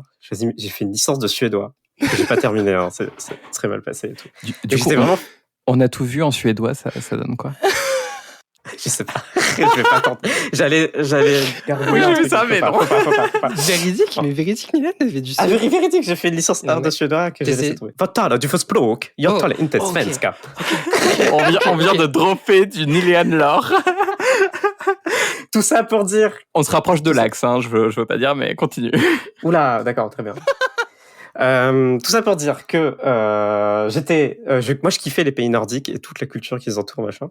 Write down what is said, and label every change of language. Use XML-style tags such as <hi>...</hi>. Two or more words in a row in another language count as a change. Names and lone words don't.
<fr>J'ai fait une licence de suédois. Que j'ai pas terminé, hein. C'est très mal passé et tout. Du Et coup, j'étais vraiment... on a tout vu en suédois, ça donne quoi? Je sais pas. Je vais pas tenter. J'allais garder Oui, un j'ai truc, vu ça, faut mais pas, non. faut pas. Véridique, mais véridique, Milan avait du Ah, véridique, j'ai fait une licence Non, 1 de mais- suédois que j'ai c'est- laissé tomber.</fr> <sv>Vad talar du för språk? Jag</sv> <fr>Oh,</fr> <sv>talar inte</sv> <fr>ok.</fr> <sv>svenska.</sv> <fr>On vient de dropper du Nilian lore. Tout ça pour dire... On se rapproche de l'axe, hein, je veux pas dire, mais continue. Oula, d'accord, très bien. Tout ça pour dire que moi je kiffais les pays nordiques et toute la culture qui les entoure, machin.</fr>